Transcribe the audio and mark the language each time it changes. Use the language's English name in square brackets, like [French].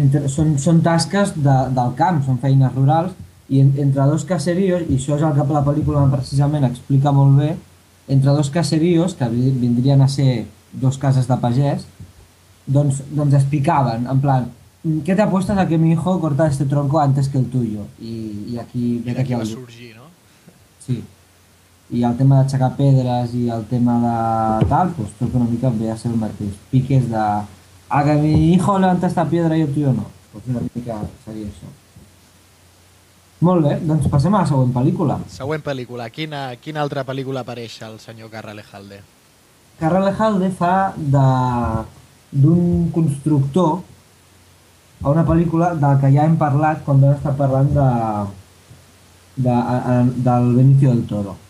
[Catalan] Són tasques del camp, són feines rurals, i entre dos caseríos, i això és el que la pel·lícula precisament explica molt bé, entre dos caseríos, que vindrien a ser dos cases de pagès, doncs es picaven, en plan, [Spanish] ¿qué te apuestas a que mi hijo corta este tronco antes que el tuyo? [Catalan] I aquí... I d'aquí va sorgir, no? Sí. I el tema d'aixecar pedres i el tema de tal, doncs tot una mica ve a ser el mateix. Piques de... [Spanish] A que mi hijo levanta esta piedra i el tuyo no. [Catalan] Doncs una mica seria això. Molt bé, doncs passem a la següent pel·lícula. Següent pel·lícula. Quina altra pel·lícula apareix el senyor Carra Elejalde? Carra Elejalde fa d'un constructor a una pel·lícula de la que ja hem parlat quan vam estar parlant del Benicio del Toro.